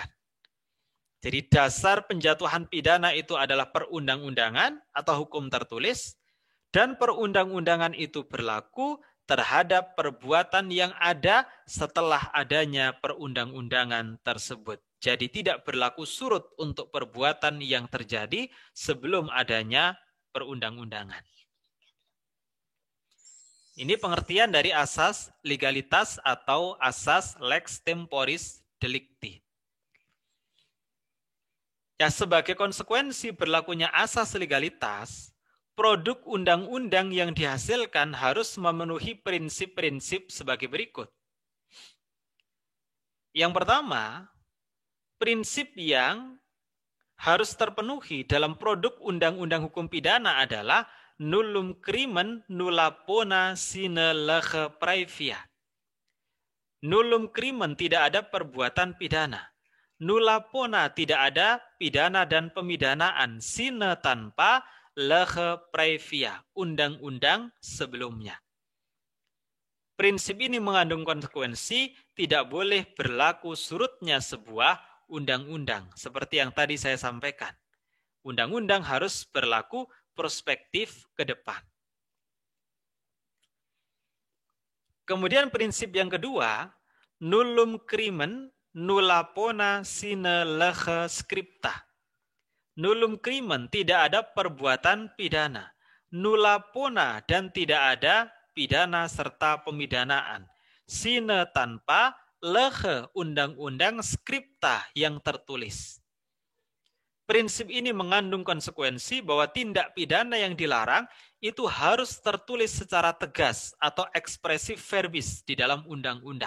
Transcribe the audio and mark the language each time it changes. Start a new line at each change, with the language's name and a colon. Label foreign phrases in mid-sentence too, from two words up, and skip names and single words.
Indonesian: Jadi dasar penjatuhan pidana itu adalah perundang-undangan atau hukum tertulis, dan perundang-undangan itu berlaku terhadap perbuatan yang ada setelah adanya perundang-undangan tersebut. Jadi tidak berlaku surut untuk perbuatan yang terjadi sebelum adanya perundang-undangan. Ini pengertian dari asas legalitas atau asas
Latin: lex temporis delicti.
Indonesian: Ya, sebagai konsekuensi berlakunya asas legalitas, produk undang-undang yang dihasilkan harus memenuhi prinsip-prinsip sebagai berikut. Yang pertama, prinsip yang harus terpenuhi dalam produk undang-undang hukum pidana adalah
Latin: nullum crimen nulla pona sine lege praevia. Nullum crimen
Indonesian: tidak ada perbuatan pidana.
Latin: Nulla pona
Indonesian: tidak ada pidana dan pemidanaan sine tanpa
Latin: lege praevia,
Indonesian: undang-undang sebelumnya. Prinsip ini mengandung konsekuensi tidak boleh berlaku surutnya sebuah undang-undang. Seperti yang tadi saya sampaikan. Undang-undang harus berlaku perspektif ke depan. Kemudian prinsip yang kedua,
Latin: nullum crimen nulla pona sine lege scripta. Nullum crimen
Indonesian: tidak ada perbuatan pidana.
Latin: Nulla pona
Indonesian: dan tidak ada pidana serta pemidanaan. Sine tanpa lege undang-undang scripta yang tertulis. Prinsip ini mengandung konsekuensi bahwa tindak pidana yang dilarang itu harus tertulis secara tegas atau
Latin: ekspresif verbis
Indonesian: di dalam undang-undang.